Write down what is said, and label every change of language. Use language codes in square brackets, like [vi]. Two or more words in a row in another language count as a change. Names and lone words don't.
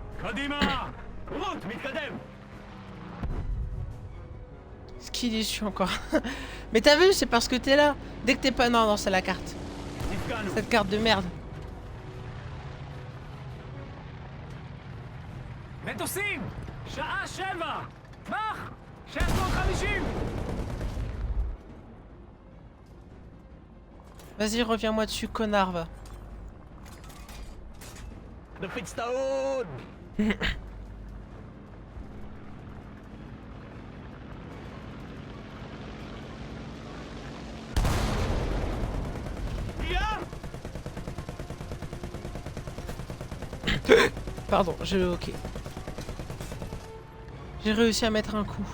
[he] קדימה! רות, מתקדם! [fr] Ce qu'il est déçu encore. Mais t'as vu, c'est parce que t'es là. Dès que t'es pas... Non, non, c'est la carte. [he] נפגענו! [fr] Cette carte de merde. [he] מטוסים! שעה 7! טווח! 650! [fr] Vas-y, reviens-moi dessus, connard, va. [he] נפיץ את ההון! [fr] Pardon, ok. J'ai réussi à mettre un coup.